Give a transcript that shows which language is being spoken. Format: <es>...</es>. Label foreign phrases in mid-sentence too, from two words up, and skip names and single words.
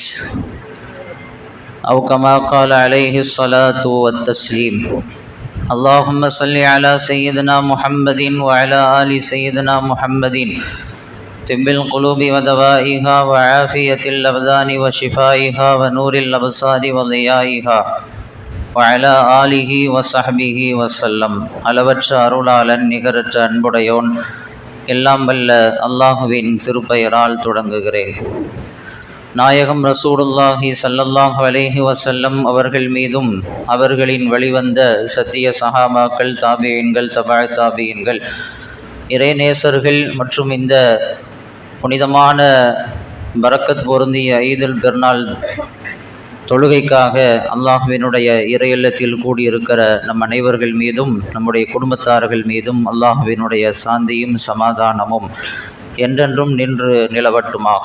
<ar>أو كما قال عليه الصلاة والتسليم اللهم صل على سيدنا محمد وعلى آل سيدنا محمد طب القلوب ودوائها وعافية الأبدان وشفائها ونور الأبصار وضيائها وعلى آله وصحبه وسلم</ar> <ta>அளவற்ற அருளாளன் நிகரற்ற அன்புடையோன் எல்லாம் வல்ல அல்லாஹுவின் திருப்பெயரால் தொடங்குகிறேன். நாயகம்</ta> <ar>رسول الله صلى الله عليه وسلم</ar> <ta>அவர்கள் மீதும் அவர்களின் வழிவந்த சத்திய சஹாபாக்கள், தாபியீன்கள், தபா தாபியீன்கள், இறைநேசர்கள் மற்றும் இந்த புனிதமான பரக்கத் பொருந்திய ஈதுல் பெருநாள் தொழுகைக்காக அல்லாஹுவினுடைய இறையல்லத்தில் கூடியிருக்கிற நம் அனைவர்கள் மீதும் நம்முடைய குடும்பத்தார்கள் மீதும் அல்லாஹுவினுடைய சாந்தியும் சமாதானமும் என்றென்றும் நின்று நிலவட்டுமாக.</ta>